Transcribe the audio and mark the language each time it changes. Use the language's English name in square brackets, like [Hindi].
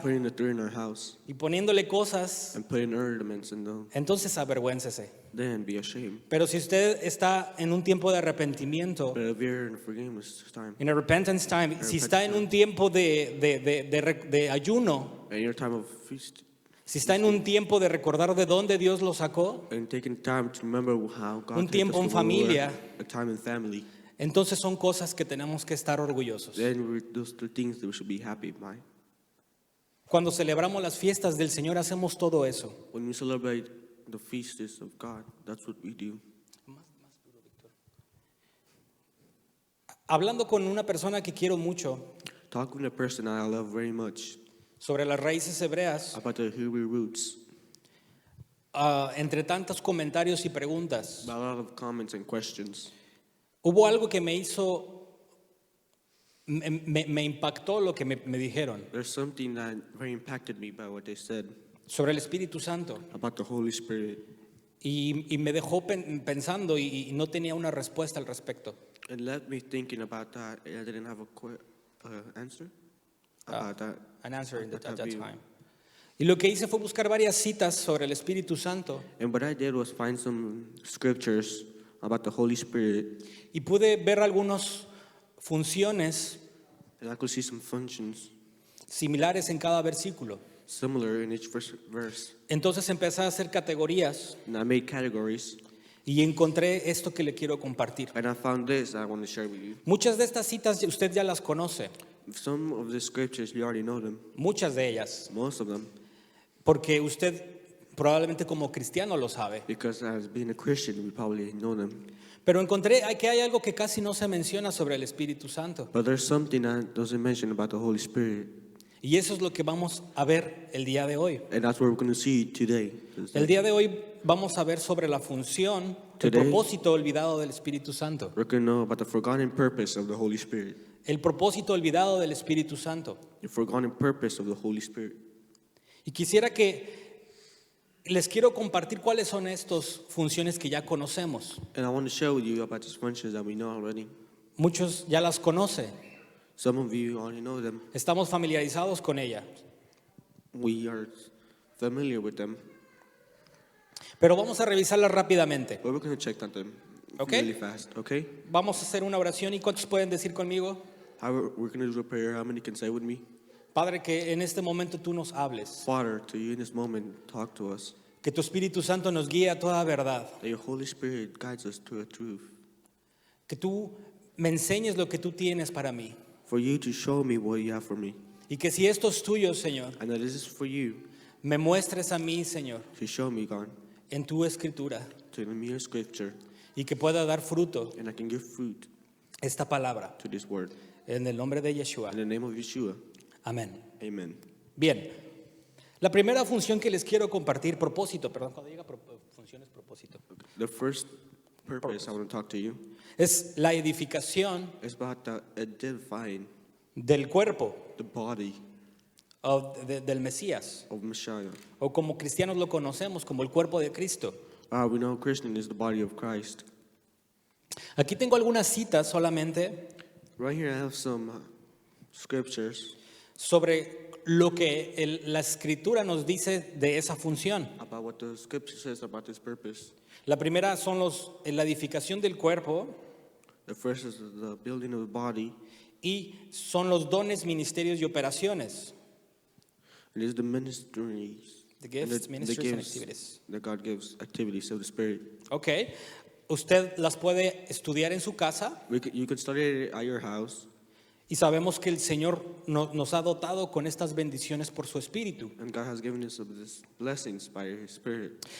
[English] putting a tree in our house, [Spanish] y poniéndole cosas, [English] and putting ornaments in them, [Spanish] entonces avergüéncese. [English] then be ashamed. [Spanish] Pero si usted está en un tiempo de arrepentimiento, [English] But if you're in forgiveness time, [Spanish] en [English] a repentance time, [Spanish] si está en un tiempo de ayuno, [English] and your time of feast, [Spanish] si está en un tiempo de recordar de dónde Dios lo sacó, [English] and taking time to remember how God [Spanish] un [English] takes [Spanish] tiempo [English] us [Spanish] en [English] from where we were, [Spanish] familia, [English] a time in family, [Spanish] entonces son cosas que tenemos que estar orgullosos. [English] then those are things that we should be happy by. [Spanish] Cuando celebramos las fiestas del Señor hacemos todo eso. [English] When we celebrate the feasts of God, that's what we do. [Spanish] Hablando con una persona que quiero mucho [English] Talking to a person that I love very much [Spanish] sobre las raíces hebreas, [English] about the Hebrew roots, [Spanish] entre tantos comentarios y preguntas, [English] about a lot of comments and questions. [Spanish] hubo algo que me impactó lo que me dijeron [English] There's something that very impacted me by what they said [Spanish] sobre el Espíritu Santo [English] about the Holy Spirit, [Spanish] y me dejó pensando y no tenía una respuesta al respecto. [English] and left me thinking about that. And I didn't have a answer about that. An answer at that view. time. [Spanish] Y lo que hice fue buscar varias citas sobre el Espíritu Santo [English] And what I did was find some scriptures about the Holy Spirit, [Spanish] y pude ver algunas funciones [English] and I could see some functions [Spanish] similares en cada versículo. [English] similar in each verse. [Spanish] Entonces empecé a hacer categorías [English] And I made categories, [Spanish] y encontré esto que le quiero compartir. [English] and I found this I want to share with you. [Spanish] Muchas de estas citas usted ya las conoce, [English] Some of the scriptures, you already know them, [Spanish] muchas de ellas, [English] most of them, [Spanish] porque usted probablemente como cristiano lo sabe. [English] because as being a Christian, we probably know them. [Spanish] Pero encontré que hay algo que casi no se menciona sobre el Espíritu Santo. [English] But there's something that doesn't mention about the Holy Spirit, [Spanish] Y eso es lo que vamos a ver el día de hoy. [English] and that's what we're going to see today. [Spanish] El día de hoy vamos a ver sobre la función, el [English] Today- [Spanish] propósito olvidado del Espíritu Santo. [English] We're going to know about the forgotten purpose of the Holy Spirit, [Spanish] El propósito olvidado del Espíritu Santo. [English] the forgotten purpose of the Holy Spirit. [Spanish] Y quisiera que les quiero compartir cuáles son estas funciones que ya conocemos. [English] And I want to share with you about these functions that we know already. [Spanish] Muchos ya las conocen. [English] Some of you already know them. [Spanish] Estamos familiarizados con ella. [English] We are familiar with them, [Spanish] Pero vamos a revisarlas rápidamente. [English] but we're going to check on them Okay. really fast, okay? [Spanish] Vamos a hacer una oración y ¿cuántos pueden decir conmigo? [English] We're going to do a prayer. How many can say with me? [Spanish] Padre, que en este momento tú nos hables. [English] Father, to you in this moment, talk to us. [Spanish] Que tu Espíritu Santo nos guíe a toda verdad. [English] That your Holy Spirit guides us to the truth. [Spanish] Que tú me enseñes lo que tú tienes para mí. [English] For you to show me what you have for me. [Spanish] Y que si esto es tuyo, Señor, [English] And that this is for you [Spanish] me muestres a mí, Señor, [English] to show me, God, [Spanish] en tu escritura. [English] to the mere scripture. [Spanish] Y que pueda dar fruto [English] And I can give fruit [Spanish] esta palabra. [English] to this word. [Spanish] En el nombre de Yeshua. [English] In the name of Yeshua, [Spanish] Amén. [English] amen. [Spanish] Bien. La primera función que les quiero compartir, propósito, perdón, cuando diga función es propósito, [English] The first purpose I want to talk to you [Spanish] es la edificación [English] is about the edifying [Spanish] del cuerpo [English] the body [Spanish] del Mesías, [English] of Messiah. [Spanish] o como cristianos lo conocemos, como el cuerpo de Cristo. [English] We know Christian is the body of Christ. [Spanish] Aquí tengo algunas citas solamente [English] Right here I have some scriptures [Spanish] sobre lo que la Escritura nos dice de esa función. [English] about what the scripture says about this purpose. [Spanish] La primera son la edificación del cuerpo [English] The first is the building of the body. [Spanish] y son los dones, ministerios y operaciones. [English] It is the ministries, The gifts, and ministries, and gifts activities. that God gives, activities of the Spirit. Ok. [Spanish] Usted las puede estudiar en su casa [English] You can study it at your house, [Spanish] y sabemos que el Señor nos ha dotado con estas bendiciones por su Espíritu. [English] and God has given us of these blessings by His Spirit.